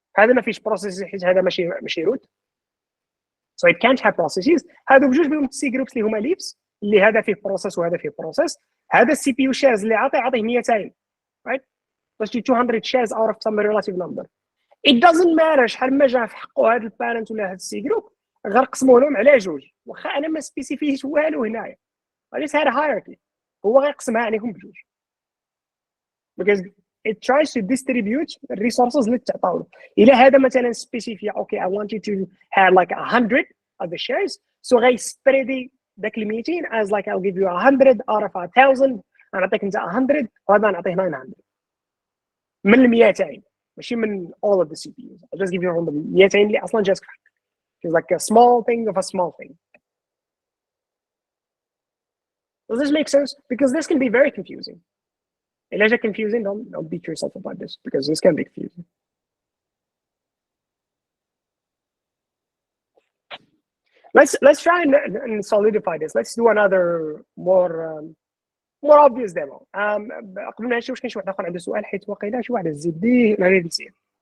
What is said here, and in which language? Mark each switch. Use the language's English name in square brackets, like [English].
[Arabic] هذا ما فيش بروسيس حيت هذا ماشي روت. [English] So it can't have processes. [Arabic] هادو بجوج بهم سي جروبس اللي هما ليفز اللي هذا فيه بروسيس وهذا فيه بروسيس. هذا السي بي يو شيرز اللي عطيه 200 right؟ [English] باش 200 shares out of some relative number. It doesn't matter [Arabic] شحال ما جا في حقه هذا البارنت ولا هذا السي جروب غير قسموا لهم على جوج واخا انا ما سبيسيفيش والو هنايا. غادي هذا hierarchy هو غيقسمها عليهم بجوج. [English] Because it tries to distribute the resources [Arabic] اللي تعطاو له. إلا هذا مثلا سبيسيفيا [English] okay I want you to have like 100 of the shares so غي spread ذاك ال 200 as like I'll give you 100 out of 1000 [Arabic] غنعطيك انت 100 وهذا نعطيه 900 من ال 200 [English] ماشي من all of the CPUs. I'll just give you from the 200 [Arabic] اللي اصلا جاتك. [English] It's like a small thing of a small thing. Does this make sense? Because this can be very confusing. [Arabic] إلا جا [English] confusing, don't beat yourself about this because this can be confusing. Let's try and solidify this. Let's do another more obvious demo. [Arabic] قبل ما نمشي واش كاين شي واحد اخر عنده سؤال حيت واقيلا شي واحد الزبدي ما غادي يسير.